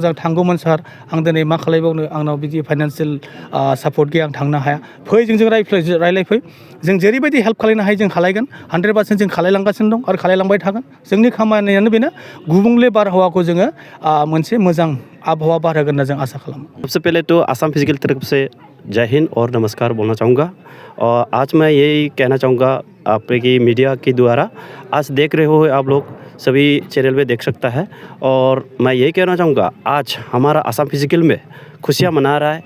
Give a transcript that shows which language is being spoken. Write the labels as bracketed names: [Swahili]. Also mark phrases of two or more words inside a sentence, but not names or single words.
[Bodo] जों थांगौमोन सार, आं दिनै मा खालायबावनो, आंनाव बिदि फाइनान्सियेल सापर्ट गैया, आं थांनो हाया। फै जों रायलायफै। जों जेरैबायदि हेल्प खालायनो हायो जों खालायगोन। 100% जों खालायलांगासिनो दं आरो खालायलांबाय थागोन। जोंनि खामानियानो बेनो गुबुंले बारहावाखौ जोङो मोनसे मोजां आबहावा बारहोगोन होनना जों आसा खालामो। [Hindi] सबसे पहले तो आसाम फिजिकल तरफ से जय हिंद और नमस्कार बोलना चाहूँगा। और आज मैं यही कहना चाहूँगा आपकी मीडिया के द्वारा, आज देख रहे हो आप लोग सभी चैनल पे देख सकता है। और मैं यही कहना चाहूँगा आज हमारा आसाम फिजिकल में खुशियाँ मना रहा है।